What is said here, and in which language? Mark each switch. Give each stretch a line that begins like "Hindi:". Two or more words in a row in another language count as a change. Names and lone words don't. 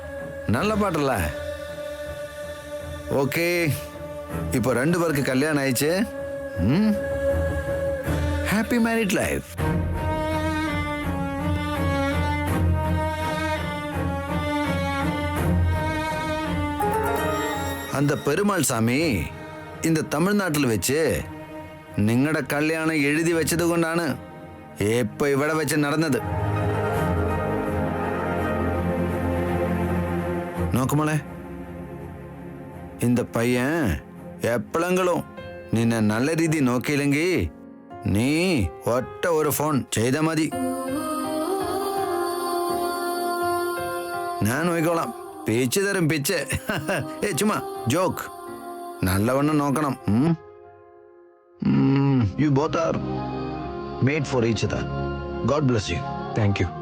Tamil: நல்ல பாட்டல்ல. ஓகே, இப்போ 2 பேருக்கு கல்யாணம் ஆயிடுச்சு.
English: happy married life.
Tamil: அந்த பெருமாள் சாமி இந்த தமிழ்நாட்டில்
Malayalam: വെച്ച് നിങ്ങളുടെ കല്യാണം എഴുതി വെച്ചത് കൊണ്ടാണ് ഇപ്പൊ ഇവിടെ വെച്ച് നടന്നത്. നോക്കുമോളെ,
Tamil: இந்த பையன்
Malayalam: എപ്പോഴെങ്കിലും നിന്നെ നല്ല രീതി നോക്കിയില്ലെങ്കിൽ നീ ഒറ്റ ഒരു ഫോൺ ചെയ്താൽ മതി. ഞാൻ നോക്കിക്കോളാം. പിച്ച് തരും പിച്ച്. ചുമ്മാ ജോക്ക്. നല്ലവണ്ണം നോക്കണം.
English: you both are made for each other. God bless you. thank you.